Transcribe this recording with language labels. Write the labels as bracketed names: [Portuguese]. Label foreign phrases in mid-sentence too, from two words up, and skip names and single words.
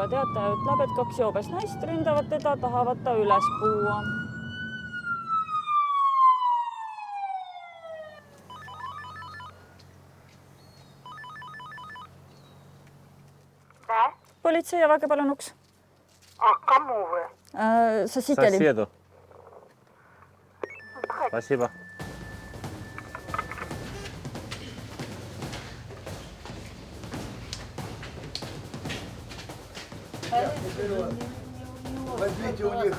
[Estonian] Teataja ütleb, et 2 joobes naist ründavad teda, tahavad ta üles puua. [Russian] Да? [Estonian] Politsei, avage palun uks. [Russian] А кому вы? Соседи. Соседу. Спасибо. Возьмите у них.